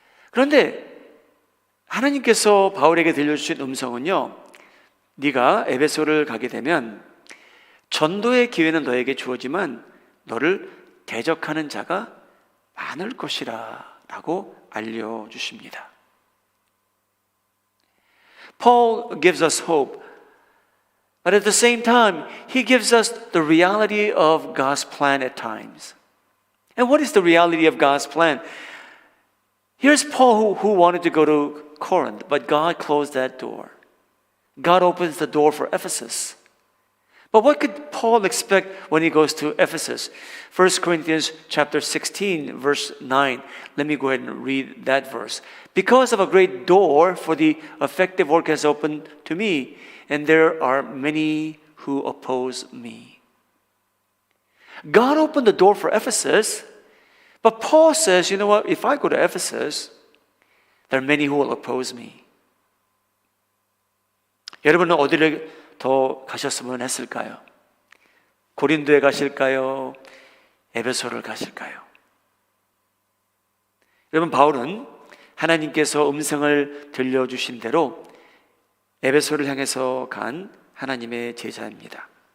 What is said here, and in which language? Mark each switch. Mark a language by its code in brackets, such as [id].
[ko] 그런데 하나님께서 바울에게 들려주신 음성은요, 네가 에베소를 가게 되면 전도의 기회는 너에게 주어지만 너를 대적하는 자가 많을 것이라 라고 알려주십니다. [en] Paul gives us hope, but at the same time, he gives us the reality of God's plan at times. And what is the reality of God's plan? Here's Paul who wanted to go to Corinth, but God closed that door. God opens the door for Ephesus. But what could Paul expect when he goes to Ephesus? 1 Corinthians chapter 16, verse 9. Let me go ahead and read that verse. Because of a great door for the effective work has opened to me, and there are many who oppose me. God opened the door for Ephesus, but Paul says, you know what, if I go to Ephesus, there are many who will oppose me. [ko] 여러분은 어디를 더 가셨으면 했을까요? 고린도에 가실까요? 에베소를 가실까요? 여러분, 바울은 하나님께서 음성을 들려주신 대로 에베소를 향해서 간 하나님의 제자입니다.